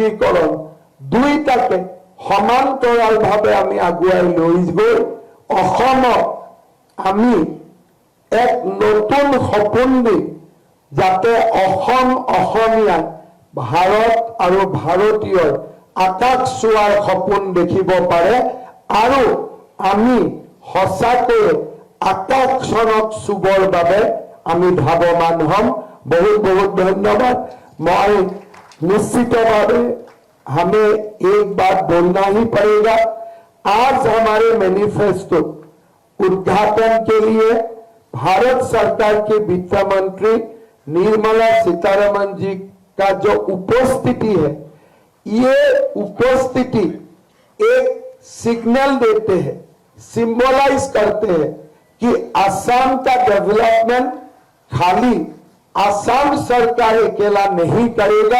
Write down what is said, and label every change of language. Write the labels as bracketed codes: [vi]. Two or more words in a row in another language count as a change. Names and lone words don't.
[as] উদ্যোগীকৰণ দুইটাকে সমান্তৰালভাৱে আমি আগুৱাই লৈ গৈ অসমত আমি এক নতুন সপোন দি যাতে অসম অসমীয়া ভাৰত আৰু ভাৰতীয়ৰ আকাশ চোৱাৰ সপোন দেখিব পাৰে আৰু আমি সঁচাকৈ আকাশখনক চুবৰ বাবে আমি ধাৱমান হ'ম। [hi] बहुत बहुत धन्यवाद। मैं निश्चितভাৱে हमें एक बात बोलना ही पड़ेगा। आज हमारे मैनिफेस्टो उद्घाटन के लिए भारत सरकार के वित्त मंत्री निर्मला सीतारमण जी का जो उपस्थिति है, ये उपस्थिति एक सिग्नल देते हैं, सिंबलाइज करते हैं कि असम का डेवलपमेंट खाली असम सरकार अकेला नहीं करेगा।